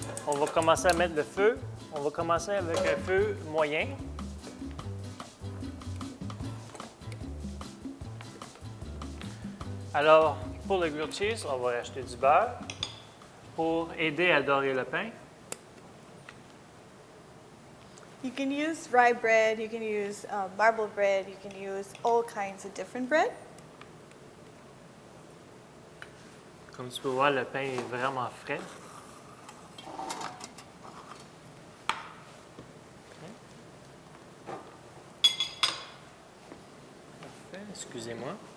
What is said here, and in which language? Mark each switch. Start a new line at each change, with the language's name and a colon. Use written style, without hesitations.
French: On va commencer à mettre le feu. On va commencer avec un feu moyen. Alors, pour le grilled cheese, on va rajouter du beurre pour aider à dorer le pain.
English: You can use rye bread, you can use marble bread, you can use all kinds of different bread.
French: Comme tu peux voir, le pain est vraiment frais. Parfait, excusez-moi.